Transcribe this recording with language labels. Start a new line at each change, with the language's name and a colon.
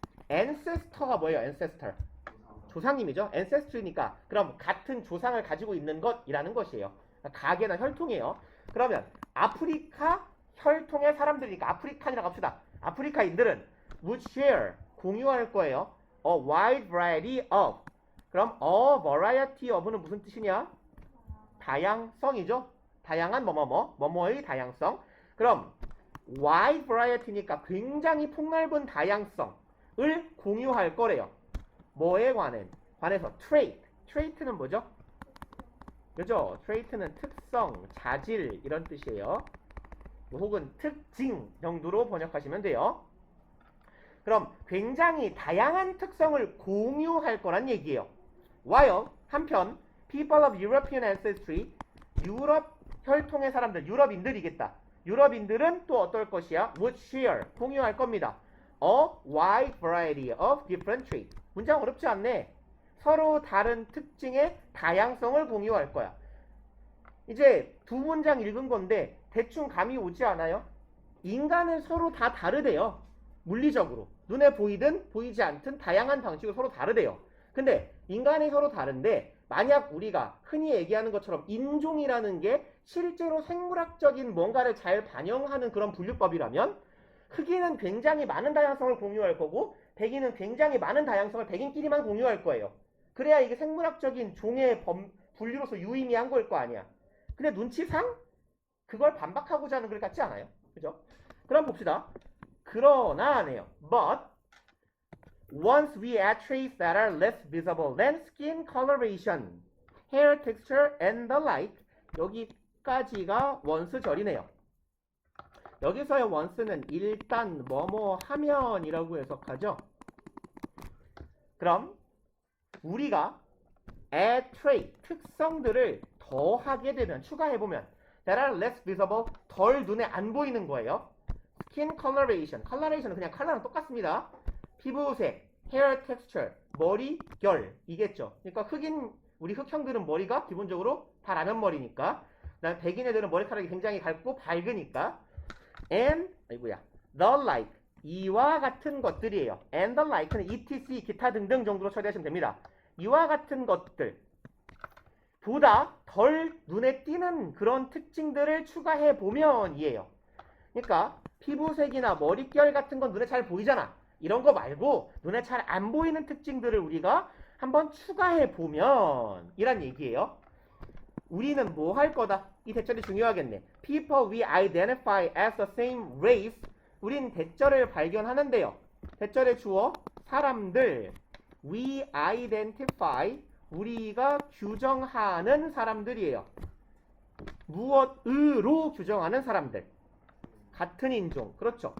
Korean: ancestor가 뭐예요? ancestor 조상님이죠. ancestry니까 그럼 같은 조상을 가지고 있는 것이라는 것이에요. 가계나 혈통이에요. 그러면 아프리카 혈통의 사람들이니까 아프리칸이라고 합시다. 아프리카인들은
English: would share
Korean: 공유할 거예요.
English: A wide variety of
Korean: 그럼
English: a variety of는
Korean: 무슨 뜻이냐? 다양성이죠. 다양한 뭐뭐의 다양성. 그럼 wide variety니까 굉장히 폭넓은 다양성을 공유할 거래요. 뭐에 관해서 trait는 뭐죠? 그죠? trait는 특성, 자질 이런 뜻이에요. 혹은 특징 정도로 번역하시면 돼요. 그럼 굉장히 다양한 특성을 공유할 거란 얘기예요. while 한편
English: people of European ancestry
Korean: 유럽 혈통의 사람들, 유럽인들이겠다. 유럽인들은 또 어떨 것이야?
English: would share
Korean: 공유할 겁니다.
English: A wide variety of different traits.
Korean: 문장 어렵지 않네. 서로 다른 특징의 다양성을 공유할 거야. 이제 두 문장 읽은 건데 대충 감이 오지 않아요? 인간은 서로 다 다르대요. 물리적으로. 눈에 보이든 보이지 않든 다양한 방식으로 서로 다르대요. 근데 인간이 서로 다른데 만약 우리가 흔히 얘기하는 것처럼 인종이라는 게 실제로 생물학적인 뭔가를 잘 반영하는 그런 분류법이라면 흑인은 굉장히 많은 다양성을 공유할 거고 백인은 굉장히 많은 다양성을 백인끼리만 공유할 거예요. 그래야 이게 생물학적인 종의 분류로서 유의미한 거일 거 아니야. 근데 눈치상 그걸 반박하고자 하는 글 같지 않아요? 그죠? 그럼 봅시다. 그러나네요.
English: But once we add traits that are less visible than skin coloration, hair texture, and the like
Korean: 여기까지가 원스절이네요. 여기서의 once는 일단 뭐뭐 하면이라고 해석하죠. 그럼 우리가 add trait, 특성들을 더하게 되면, 추가해보면
English: that are less visible,
Korean: 덜 눈에 안 보이는 거예요. skin coloration, coloration은 그냥 컬러랑 똑같습니다. 피부색, hair texture, 머리 결 이겠죠. 그러니까 우리 흑형들은 머리가 기본적으로 다 라면 머리니까, 그다음 백인 애들은 머리카락이 굉장히 밝고 밝으니까,
English: and the like
Korean: 이와 같은 것들이에요.
English: and the like
Korean: 는 etc 기타 등등 정도로 처리하시면 됩니다. 이와 같은 것들 보다 덜 눈에 띄는 그런 특징들을 추가해 보면 이에요. 그러니까 피부색이나 머릿결 같은 건 눈에 잘 보이잖아. 이런 거 말고 눈에 잘 안 보이는 특징들을 우리가 한번 추가해 보면 이란 얘기예요. 우리는 뭐 할 거다? 이 대절이 중요하겠네.
English: People we identify as the same race.
Korean: 우린 대절을 발견하는데요. 대절의 주어 사람들.
English: We identify.
Korean: 우리가 규정하는 사람들이에요. 무엇으로 규정하는 사람들. 같은 인종. 그렇죠.